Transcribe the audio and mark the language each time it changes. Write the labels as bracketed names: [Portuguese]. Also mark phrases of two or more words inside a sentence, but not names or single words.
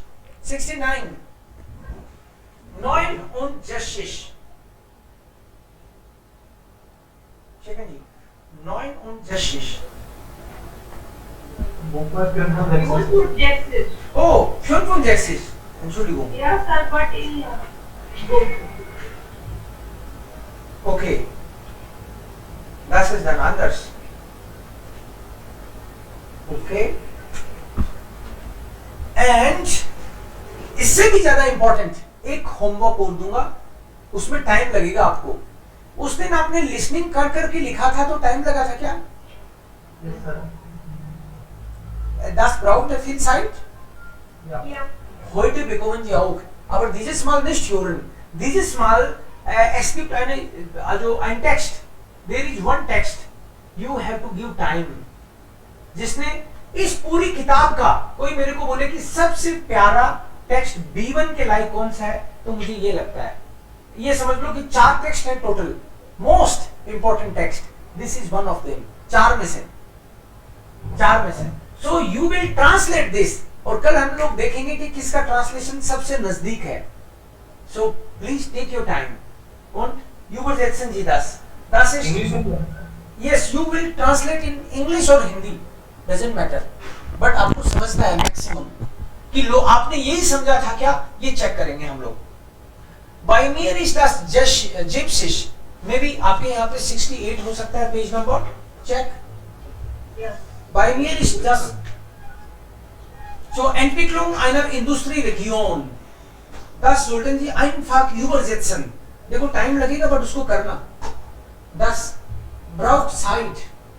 [German] 69. 69. Checken Sie. 69. Oh, 65. Entschuldigung. [English] Yes, sir, but in book. [German] Okay. Das ist dann anders. Okay. [Hindi] And इससे भी ज्यादा इंपॉर्टेंट एक होमवर्क और दूंगा, उसमें टाइम लगेगा आपको. उस दिन आपने लिसनिंग कर करके लिखा था तो टाइम लगा था क्या? [English] Yes, sir. [German] Das braucht er viel Zeit? Ja. Heute bekommen Sie auch. Aber dieses Mal nicht hören. Dieses Mal, es gibt ein Text. [English] There is one text. You have to give time. [Hindi] जिसने इस पूरी किताब का कोई मेरे को बोले कि सबसे प्यारा टेक्स्ट B1 के लाइक कौन सा है, तो मुझे ये लगता है, ये समझ लो कि 4 टेक्स्ट है टोटल, [English] most important text, this is one of them, [Hindi] 4 में से। [English] so you will translate this, [Hindi] और कल हम लोग देखेंगे कि किसका ट्रांसलेशन सबसे नजदीक है। [English] so please take your time. [German] Und Übersetzen Sie das. Das ist [Hindi] इंग्लिश में [English] yes, you will translate in English or Hindi, doesn't matter. [Hindi] But आपको समझना है मैक्सिमम कि लो आपने यही समझा था क्या, ये चेक करेंगे हम लोग। [German] By mir ist das Gypsisch, [English] may be [Hindi] आपके यहाँ पे 68 हो सकता है [English] page number, check. Yes. [German] Bei mir ist das zur Entwicklung einer Industrieregion. Das sollten Sie einfach übersetzen. [Hindi] देखो टाइम लगेगा बट उसको करना। [German] Das braucht Zeit.